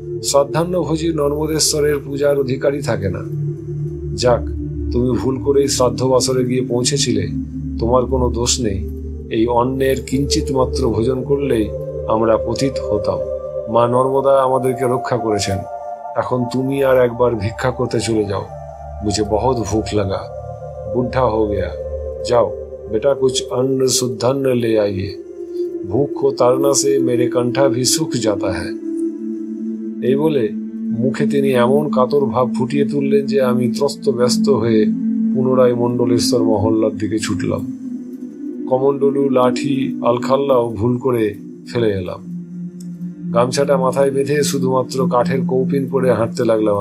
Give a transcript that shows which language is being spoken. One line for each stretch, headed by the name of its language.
Bangla: শ্রাদ্ধান্ন ভোজী নর্মদেশ্বরের পূজার অধিকারী থাকে না। যাক, তুমি ভুল করেই শ্রাদ্ধ বাসরে গিয়ে পৌঁছেছিলে, তোমার কোনো দোষ নেই। এই অন্নের কিঞ্চিত মাত্র ভোজন করলেই আমরা পতিত হতাম। মা নর্মদা আমাদেরকে রক্ষা করেছেন। এখন তুমি আর একবার ভিক্ষা করতে চলে যাও।
Hindi: मुझे बहुत भूख लगा, बुढ़ा हो गया। जाओ बेटा, कुछ अन्न शुद्धान्न ले आइए। भूख को ताड़ना से मेरे कंठा भी सूख जाता है।
Bangla: এই বলে মুখে তিনি এমন কাতর ভাব ফুটিয়ে তুললেন যে আমি ত্রস্ত ব্যস্ত হয়ে পুনরায় মণ্ডলেশ্বর মহল্লার দিকে ছুটলাম। কমণ্ডলু, লাঠি, আলখাল্লাও ভুল করে ফেলে এলাম। গামছাটা মাথায় বেঁধে শুধুমাত্র কাঠের কৌপিন পরে হাঁটতে লাগলাম।